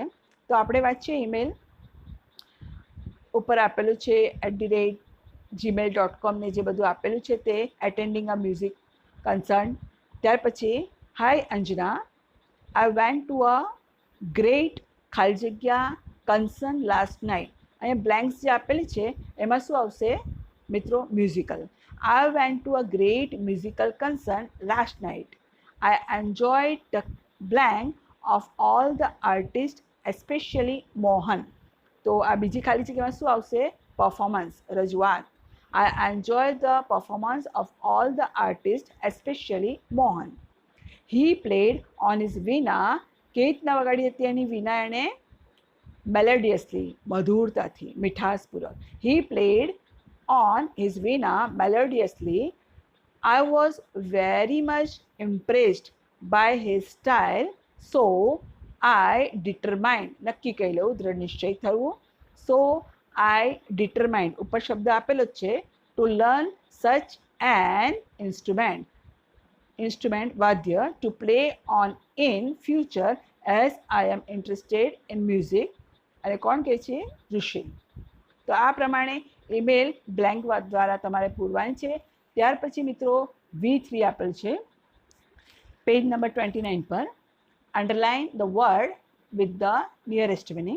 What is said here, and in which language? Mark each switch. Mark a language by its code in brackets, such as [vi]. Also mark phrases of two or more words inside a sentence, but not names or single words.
[gu] તો આપણે વાંચીએ ઈમેલ. ઉપર આપેલું છે @gmail.com ને જે બધું આપેલું છે તે [en] attending a music concern. [gu] ત્યાર પછી [en] Hi Anjana, I went to a great [gu] ખાલી જગ્યા [en] concern last night. [gu] અહીંયા બ્લેન્ક્સ જે આપેલી છે એમાં શું આવશે મિત્રો? મ્યુઝિકલ. [en] I went to a great musical concert last night. I enjoyed the blank of all the artists, especially Mohan. [gu] તો આ બીજી ખાલી જગ્યામાં શું આવશે? પરફોર્મન્સ, રજૂઆત. [en] I enjoyed the performance of all the artists, especially Mohan. He played on his veena. [gu] કેવી રીતના વગાડી હતી એની વીણા એણે? મેલોડિયસલી, મધુરતાથી, મીઠાસપૂર્વક. [en] He played on his veena melodiously. I was very much impressed by his style, so I determined, [gu] નક્કી કહી લઉં, દૃઢ નિશ્ચય થવું. [en] So I determined, [gu] ઉપર શબ્દ આપેલો જ છે, [en] to learn such an instrument વાદ્ય to play on in future as I am interested in music. [gu] અને કોણ કહે છે? ઋષિ. તો આ પ્રમાણે ઈમેલ બ્લેન્ક દ્વારા તમારે પૂરવાની છે. ત્યાર પછી મિત્રો V3 આપેલ છે પેજ નંબર 29 પર. [en] Underline the word with the nearest meaning.